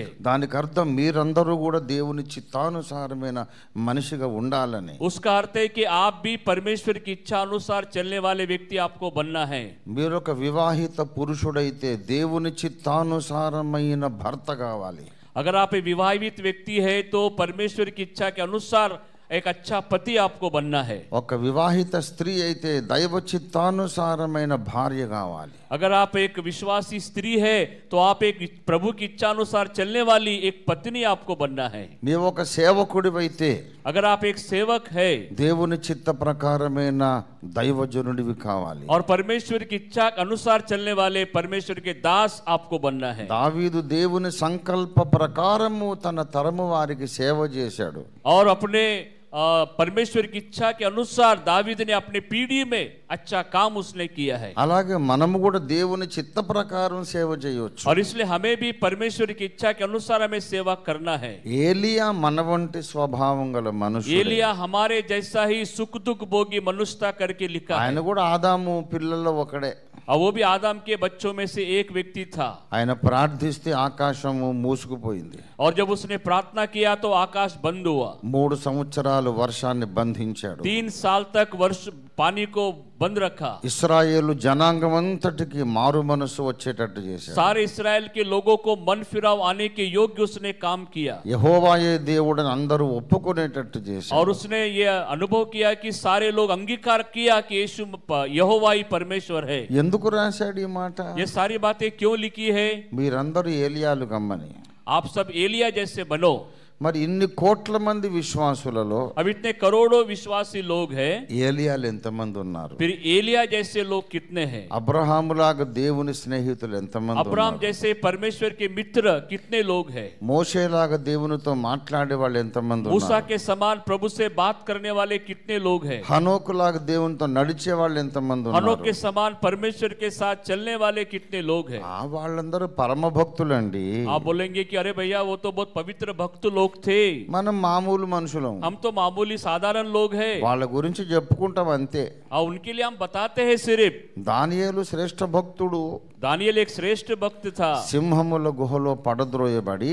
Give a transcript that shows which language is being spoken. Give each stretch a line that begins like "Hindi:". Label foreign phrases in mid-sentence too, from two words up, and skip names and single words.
Telugu: దానికి అర్థం మీరందరూ కూడా దేవుని చిత్తానుసారమైన మనిషిగా ఉండాలని.
Hindi: उसका अर्थ है कि आप भी परमेश्वर की इच्छा अनुसार चलने वाले व्यक्ति आपको बनना है.
Telugu: మీరు ఒక వివాహిత పురుషుడైతే దేవుని చిత్తానుసారమైన భర్త కావాలి.
Hindi: अगर आप एक विवाहित व्यक्ति है तो परमेश्वर की इच्छा के अनुसार एक अच्छा पति आपको बनना है.
Telugu: ఒక వివాహిత స్త్రీ అయితే దైవ చిత్తానుసారమైన భార్య కావాలి.
Hindi: अगर आप एक विश्वासी स्त्री है तो आप एक प्रभु की इच्छा अनुसार चलने वाली एक पत्नी आपको बनना है.
Telugu: నీవు ఒక సేవకుడివైతే
Hindi: अगर आप एक सेवक है
Telugu: దేవుని చిత్త ప్రకారమైన దైవజనుడివి కావాలి.
Hindi: और परमेश्वर की इच्छा के अनुसार चलने वाले परमेश्वर के दास आपको बनना है.
Telugu: దావీదు దేవుని సంకల్ప ప్రకారము తన తరము వారికి సేవ చేశాడు.
Hindi: और अपने परमेश्वर की इच्छा के अनुसार दावीद ने अपनी पीढ़ी में अच्छा काम उसने किया है.
Telugu: అలాగే మనము కూడా దేవుని చిత్త ప్రకారం సేవ చేయవచ్చు.
Hindi: और इसलिए हमें भी परमेश्वर की इच्छा के अनुसार हमें सेवा करना है.
Telugu: ఏలియా మన వంటి స్వభావం గల మనుషుడు.
Hindi: एलिया हमारे जैसा ही सुख दुख भोगी मनुष्यता करके लिखा है.
Telugu: ఆయన కూడా ఆదాము పిల్లల్లో ఒకడే.
Hindi: और वो भी आदम के बच्चों में से एक व्यक्ति था.
Telugu: ఆయన ప్రార్థిస్తే ఆకాశము మూసుకుపోయింది.
Hindi: और जब उसने प्रार्थना किया तो आकाश बंद हुआ.
Telugu: 3 సంవత్సరాలు వర్షాన్ని బంధించాడు.
Hindi: 3 साल तक वर्ष पानी को बंद रखा.
Telugu: ఇశ్రాయేలు జనాంగమంతటికి మారు మనసు వచ్చేటట్టు చేశాడు.
Hindi: सारे इस्राएल के लोगों को मन फिराव आने के योग्य उसने काम किया.
Telugu: యెహోవాయే దేవుడని అందరూ ఒప్పుకునేటట్టు చేశాడు.
Hindi: और उसने ये अनुभव किया कि सारे लोग अंगीकार किया कि यीशु यहोवा ही परमेश्वर है.
Telugu: ఎందుకు రాశాడు ఈ మాట?
Hindi: ये सारी बातें क्यों लिखी है?
Telugu: మీరందరూ ఏలియాలు గమ్మని.
Hindi: आप सब एलिया जैसे बनो.
Telugu: మరి ఇన్ని కోట్ల మంది విశ్వాసులలో
Hindi: अब इतने करोड़ों विश्वासी लोग हैं,
Telugu: ఏలియాలు ఎంతమంది ఉన్నారు?
Hindi: फिर एलिया जैसे लोग कितने हैं?
Telugu: అబ్రహాములాగా దేవుని స్నేహితులు ఎంతమంది
Hindi: अब्राहम
Telugu: ఉన్నారు?
Hindi: जैसे परमेश्वर के मित्र कितने लोग हैं?
Telugu: మోషేలాగా దేవునితో మాట్లాడే వాళ్ళు ఎంతమంది
Hindi: मूसा
Telugu: ఉన్నారు?
Hindi: के समान प्रभु से बात करने वाले कितने लोग हैं?
Telugu: హనోకులాగా దేవునితో నడిచే వాళ్ళు ఎంతమంది
Hindi: हनोक
Telugu: ఉన్నారు?
Hindi: के समान परमेश्वर के साथ चलने वाले कितने लोग हैं?
Telugu: ఆ వాళ్ళందరూ పరమ భక్తులండి.
Hindi: आप बोलेंगे कि अरे भैया वो तो बहुत पवित्र भक्त लोग थे,
Telugu: మనం మామూలు మనుషులం,
Hindi: हम तो मामूली साधारण लोग हैं
Telugu: వాళ్ళ గురించి చెప్పుకుంటాం అంతే.
Hindi: और उनके लिए हम बताते हैं सिर्फ।
Telugu: దానియేలు శ్రేష్ఠ భక్తుడు
Hindi: दानियल एक श्रेष्ठ भक्त था
Telugu: సింహముల గుహలో పడద్రోయబడి